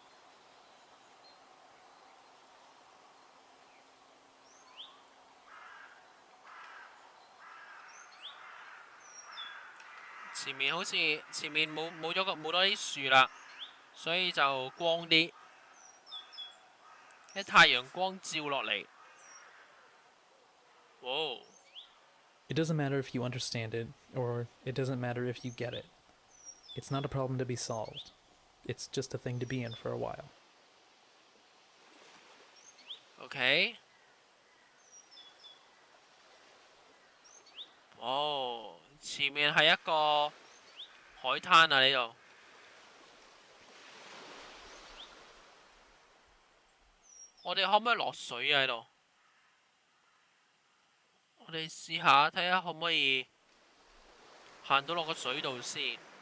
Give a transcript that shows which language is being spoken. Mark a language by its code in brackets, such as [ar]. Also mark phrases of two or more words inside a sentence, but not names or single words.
[yue] 前面好似前面冇多啲樹啦，所以就光啲，啲太陽光照落嚟。哇！ [en] It doesn't matter if you understand it, or it doesn't matter if you get it. It's not a problem to be solved. It's just a thing to be in for a while. [yue] OK。哦，前面係一個海灘啊！呢度，我哋可唔可以落水啊？喺度，我哋試下睇下可唔可以行到落個水度先。